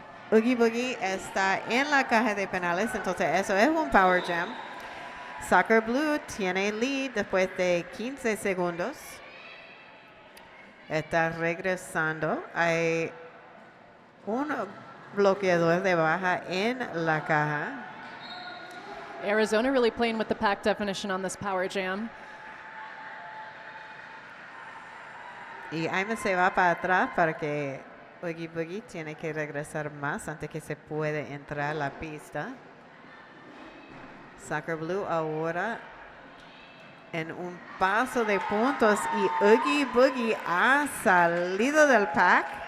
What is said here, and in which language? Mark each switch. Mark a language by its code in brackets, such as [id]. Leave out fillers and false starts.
[es] Oogie Boogie está en la caja de penales, entonces eso es un power jam. Soccer Blue tiene lead después de 15 segundos. Está regresando. Hay un bloqueador de Baja en la caja. [en] Arizona really playing with the pack definition on this power jam. [es] Y Aima se va para atrás para que Oogie Boogie tiene que regresar más antes que se puede entrar a la pista. Soccer Blue ahora en un paso de puntos y Oogie Boogie ha salido del pack.